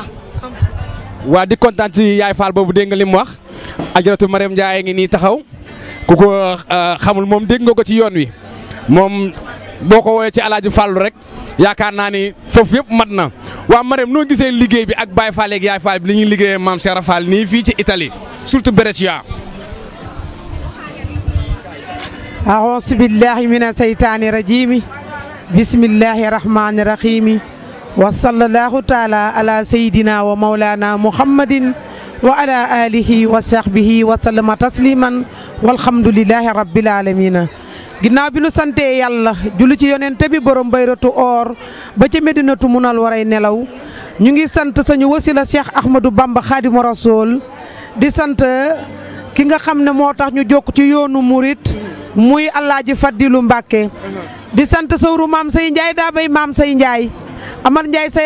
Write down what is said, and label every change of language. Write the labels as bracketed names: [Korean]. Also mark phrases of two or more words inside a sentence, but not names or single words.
[Wolof] waa di kontaan ci yaay Fall boobu dégg nga li mu wax ajaratu Marème Ndiaye ngi nii taxaw ku ko xamul moom dégg nga ko ci yoon wi moom boo ko woowee ci Alaaji Fallu rek yaakaar naa ni foofu yëpp mat na waa Marème noo gisee liggéey bi ak Baye Fall ak yaay Fall bi li ñuy liggéeyee maam Cheikh Fall nii fii ci Italie surtout Brescia. [Arabic] أعوذ بالله من الشيطان الرجيم بسم الله الرحمن الرحيم وصلى الله تعالى على سيدنا ومولانا محمد وعلى آله وصحبه وسلم تسليما والحمد لله رب العالمين [Wolof] ginnaaw bi nu sante yàlla julli ci yonent bi borom bayratu or ba ca Medinatu munal waray nelaw ñu ngi sant sañu wasila Cheikh Ahmadou Bamba Khadimu Rasoul di sant ki nga xam ne moo tax ñu jokk ci yoonu murit muy Alaaji Fadilu Mbàkke di sant sawru maam say Njaay daa bay maam say Njaay Amar Njaay sayar